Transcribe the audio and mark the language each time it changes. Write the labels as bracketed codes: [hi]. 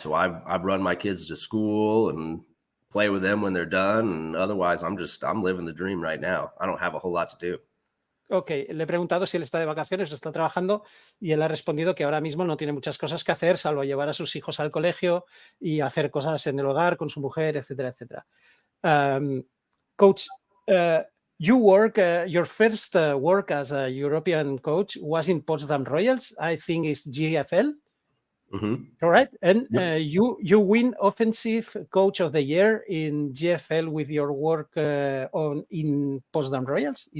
[en] So I run my kids to school and play with them when they're done. And otherwise, I'm living the dream right now. I don't have a whole lot to do. [es] Ok, le he preguntado si él está de vacaciones o está trabajando y él ha respondido que ahora mismo no tiene muchas cosas que hacer, salvo llevar a sus hijos al colegio y hacer cosas en el hogar con su mujer, etcétera, etcétera. [en] Coach, you work, your first work as a European coach was in Potsdam Royals, I think it's GFL. Mm-hmm. All right, and Yep. you win Offensive Coach of the Year in GFL with your work in Potsdam Royals.